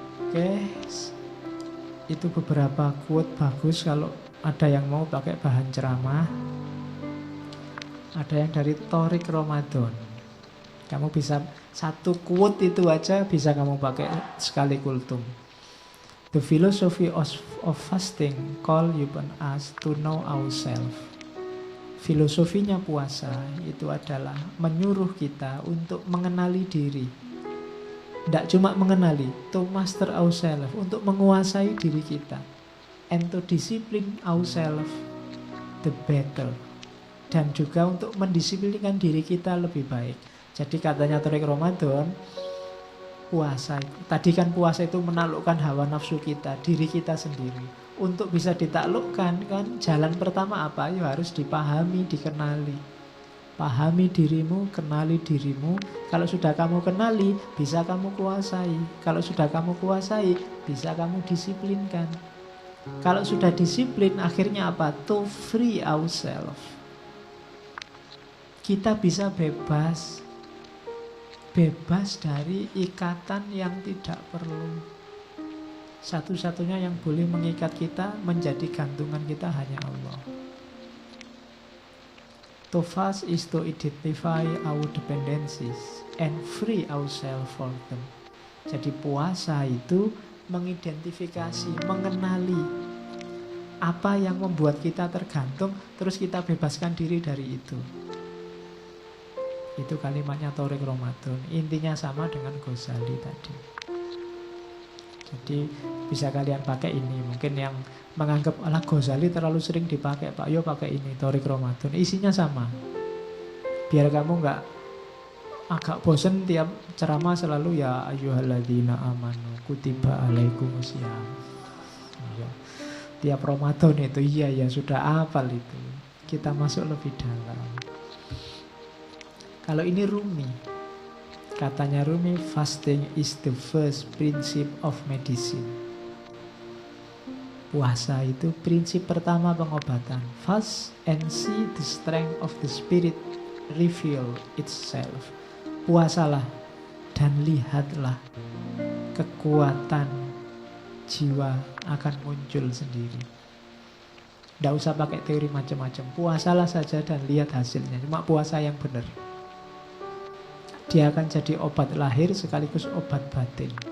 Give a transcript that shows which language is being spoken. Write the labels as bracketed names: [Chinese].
[Indonesian] Oke, itu beberapa quote bagus kalau ada yang mau pakai bahan ceramah. Ada yang dari Thorik Ramadan. Kamu bisa satu quote itu aja bisa kamu pakai sekali kultum. [English] The philosophy of fasting call upon us to know ourselves. [Indonesian] Filosofinya puasa itu adalah menyuruh kita untuk mengenali diri. Tidak cuma mengenali, [English] to master ourselves, [Indonesian] untuk menguasai diri kita. [English] And to discipline ourselves the better. [Indonesian] Dan juga untuk mendisiplinkan diri kita lebih baik. Jadi katanya Thorik Ramadan, puasa, tadi kan puasa itu menaklukkan hawa nafsu kita, diri kita sendiri. Untuk bisa ditaklukkan kan jalan pertama apa? Ya harus dipahami, dikenali. Pahami dirimu, kenali dirimu. Kalau sudah kamu kenali, bisa kamu kuasai. Kalau sudah kamu kuasai, bisa kamu disiplinkan. Kalau sudah disiplin, akhirnya apa? [English] To free ourselves. [Indonesian] Kita bisa bebas. Bebas dari ikatan yang tidak perlu. Satu-satunya yang boleh mengikat kita, menjadi gantungan kita hanya Allah. [English] To fast is to identify our dependencies and free ourselves from them. [Indonesian] Jadi puasa itu mengidentifikasi, mengenali apa yang membuat kita tergantung, terus kita bebaskan diri dari itu. Itu kalimatnya Tariq Ramadan. Intinya sama dengan Ghazali tadi. Jadi bisa kalian pakai ini. Mungkin yang menganggap alah Ghazali terlalu sering dipakai, Pak, yo pakai ini Tariq Ramadan. Isinya sama. Biar kamu nggak agak bosen tiap ceramah selalu [Arabic] ya ayyuhalladzina amanu kutiba alaikumusiyam. [Indonesian] Ya. Tiap Ramadan itu iya ya sudah hafal itu. Kita masuk lebih dalam. Kalau ini Rumi, katanya Rumi, [English] fasting is the first principle of medicine. [Indonesian] Puasa itu prinsip pertama pengobatan. [English] Fast and see the strength of the spirit reveal itself. [Indonesian] Puasalah dan lihatlah kekuatan jiwa akan muncul sendiri. Tidak usah pakai teori macam-macam. Puasalah saja dan lihat hasilnya. Cuma puasa yang benar. Dia akan jadi obat lahir sekaligus obat batin.